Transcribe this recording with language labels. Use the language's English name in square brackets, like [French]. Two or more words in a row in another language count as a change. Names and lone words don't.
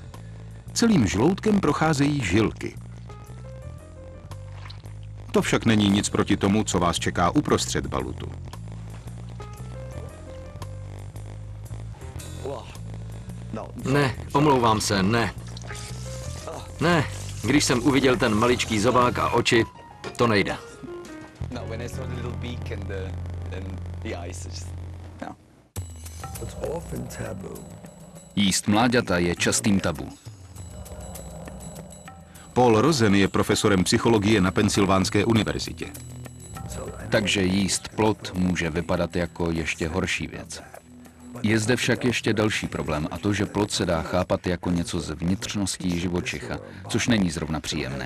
[Czech] Celým žloutkem procházejí žilky. To však není nic proti tomu, co vás čeká uprostřed balutu. Ne, omlouvám se, ne. Ne, když jsem uviděl ten maličký zobák a oči, to nejde. No, [English] when I saw the little beak and the eyes, it's just, no. It's often taboo. [Czech] Jíst mláďata je častým tabu. Paul Rosen je profesorem psychologie na Pensylvánské univerzitě. Takže jíst plod může vypadat jako ještě horší věc. Je zde však ještě další problém a to, že plod se dá chápat jako něco z vnitřností živočicha, což není zrovna příjemné.